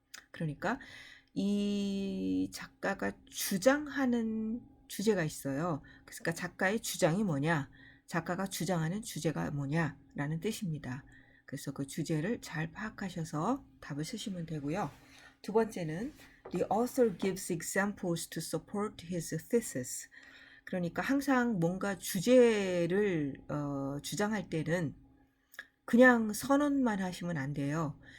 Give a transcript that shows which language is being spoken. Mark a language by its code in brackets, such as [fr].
[ko] 그러니까 이 작가가 주장하는 주제가 있어요. 그러니까 작가의 주장이 뭐냐, 작가가 주장하는 주제가 뭐냐라는 뜻입니다. 그래서 그 주제를 잘 파악하셔서 답을 쓰시면 되고요. 두 번째는 [en] The author gives examples to support his thesis. [ko] 그러니까 항상 뭔가 주제를 주장할 때는 그냥 선언만 하시면 안 돼요.